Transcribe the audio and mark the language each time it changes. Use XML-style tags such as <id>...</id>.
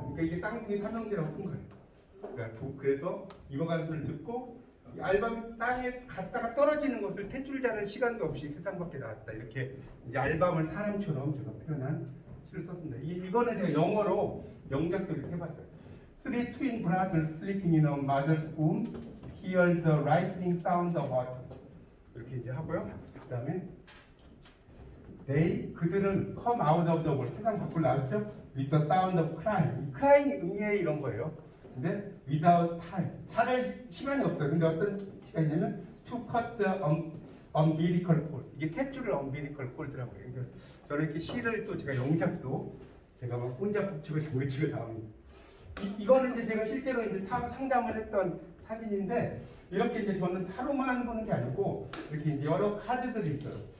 <ko>그러니까 이게 쌍둥이 삼형제라고 쓴 거예요. 그러니까 그래서 익어가는 소리를 듣고 이 알밤이 땅에 갔다가 떨어지는 것을 탯줄 자는 시간도 없이 세상 밖에 나왔다. 이렇게 이제 알밤을 사람처럼 제가 표현한 시를 썼습니다. 이거는 제가 영어로 영작도 이렇게 해봤어요.</ko> <en>Three twin brothers sleeping in a mother's womb hear the ripening sound of autumn.</en> <ko>이렇게 이제 하고요. 그 다음에 그들은</ko> <en>come out of the world,</en> <ko>세상 밖으로 나왔죠.</ko> <en>with the sound of crying.</en> <ko>crying 응애 이런 거예요. 근데</ko> <en>without time,</en> <ko>차를 시간이 없어요. 근데 어떤 시간이냐면</ko> <en>to cut the umbilical cord.</en> <ko>이게 탯줄을 umbilical cord라고 해요. 그래서 저는 이렇게 시를 또 제가 영작도 제가 막 혼자 북치고 장구치고 다 합니다. 이거는 이제 제가 실제로 이제 상담을 했던 사진인데, 이렇게 이제 저는 타로만 보는 게 아니고 이렇게 이제 여러 카드들이 있어요.</ko>